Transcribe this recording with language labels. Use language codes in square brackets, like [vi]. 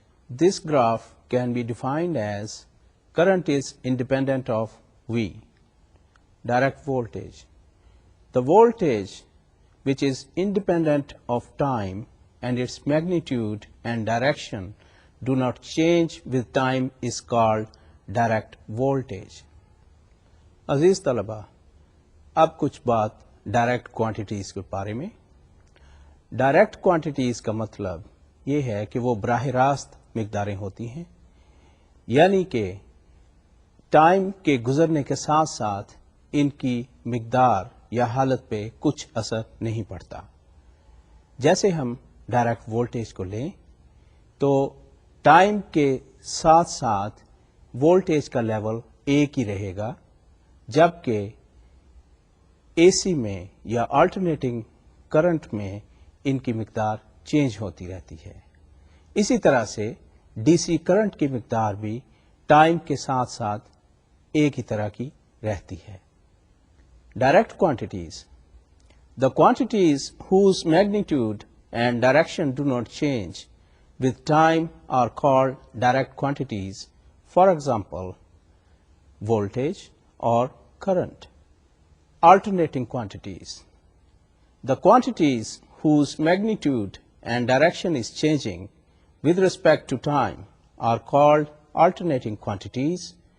[en] This graph can be defined as current is independent of V, direct voltage. The voltage which is independent of time and its magnitude and direction do not change with time is called direct voltage. [ur] عزیز طلبہ، اب کچھ بات direct quantities کے بارے میں۔ Direct quantities کا مطلب یہ ہے کہ وہ براہ راست مقداریں ہوتی ہیں، یعنی کہ ٹائم کے گزرنے کے ساتھ ساتھ ان کی مقدار یا حالت پہ کچھ اثر نہیں پڑتا۔ جیسے ہم ڈائریکٹ وولٹیج کو لیں تو ٹائم کے ساتھ ساتھ وولٹیج کا لیول ایک ہی رہے گا، جبکہ اے سی میں یا آلٹرنیٹنگ کرنٹ میں ان کی مقدار چینج ہوتی رہتی ہے۔ اسی طرح سے ڈی سی کرنٹ کی مقدار بھی ٹائم کے ساتھ ساتھ ایک ہی طرح کی رہتی ہے۔ Direct quantities, [en] the quantities whose magnitude and direction do not change with time are called direct quantities. For example, voltage or current. Alternating quantities, the quantities whose magnitude and direction is changing with respect to time are called alternating quantities.